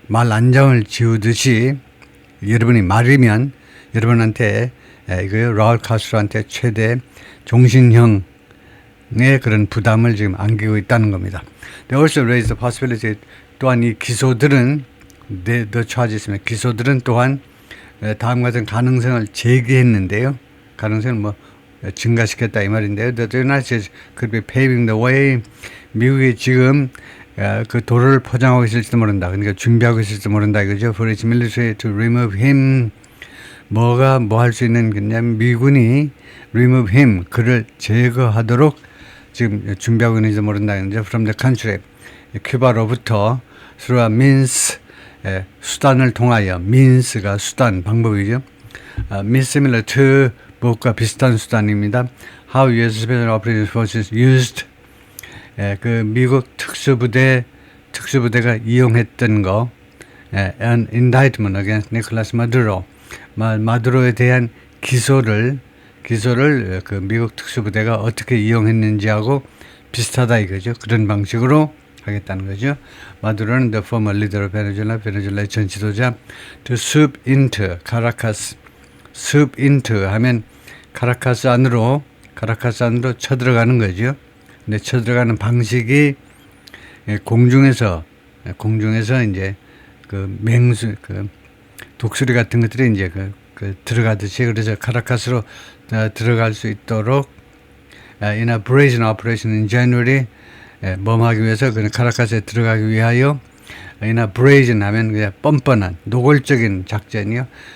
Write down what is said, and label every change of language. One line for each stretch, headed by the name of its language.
Korean: 말 안장을 지우듯이 여러분이 말이면 여러분한테 라울 카스트로한테 최대 종신형의 그런 부담을 지금 안기고 있다는 겁니다.
English: They also raise the possibility,
Korean: 또한 이 기소들은
English: the charges
Korean: 면 기소들은 또한 다음 같은 가능성을 제기했는데요. 가능성을 증가시켰다 이 말인데요.
English: The United States could be paving the way.
Korean: 미국이 지금 그 도로를 포장하고 있을지도 모른다. 그러니까 준비하고 있을지도 모른다 이거죠.
English: For its military to remove him.
Korean: 뭐 할 수 있는 거냐면 미군이
English: remove him,
Korean: 그를 제거하도록 지금 준비하고 있는지도 모른다.
English: From the country,
Korean: 큐바로부터
English: through a means,
Korean: 수단을 통하여, means가 수단, 방법이죠.
English: means similar to,
Korean: 무엇과 비슷한 수단입니다.
English: How U.S. Special Operations Forces used,
Korean: 그 미국 특수부대가 이용했던 거,
English: an indictment against Nicolas Maduro,
Korean: 마두로에 대한 기소를 그 미국 특수부대가 어떻게 이용했는지하고 비슷하다 이거죠. 그런 방식으로 하겠다는 거죠. 마두로는
English: the former leader of Venezuela,
Korean: 베네수엘라의 전 지도자,
English: to swoop into Caracas, swoop into
Korean: 하면 카라카스 안으로 쳐들어가는 거죠. 근데 쳐들어가는 방식이 공중에서 이제 그 맹수, 그 독수리 같은 것들이 이제 그 들어가듯이, 그래서 카라카스로 들어갈 수 있도록
English: in a brazen operation in January
Korean: 뭐하기 위해서 그 카라카스에 들어가기 위하여
English: in a brazen
Korean: 하면 그냥 뻔뻔한 노골적인 작전이요.